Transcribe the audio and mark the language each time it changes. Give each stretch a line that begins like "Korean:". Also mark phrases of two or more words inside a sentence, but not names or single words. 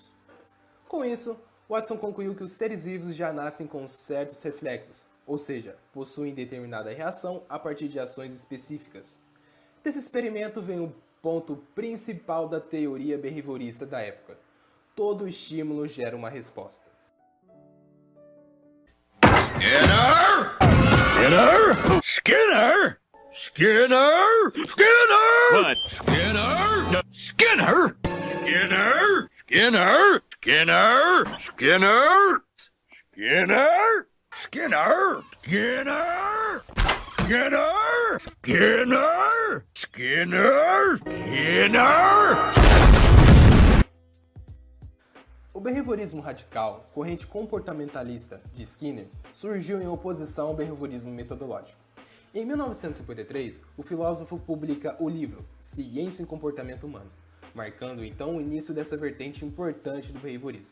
Portuguese: Com isso, Watson concluiu que os seres vivos já nascem com certos reflexos, ou seja, possuem determinada reação a partir de ações específicas. Desse experimento vem o ponto principal da teoria behaviorista da época. Todo estímulo gera uma resposta. Skinner! Skinner! Skinner! Skinner! What? Skinner! Skinner! Skinner! Skinner! Skinner! Skinner! Skinner! Skinner! Skinner! Skinner! Skinner! Skinner! Skinner! O behaviorismo radical, corrente comportamentalista de Skinner, surgiu em oposição ao behaviorismo metodológico. Em 1953, o filósofo publica o livro Ciência e Comportamento Humano, marcando então o início dessa vertente importante do behaviorismo.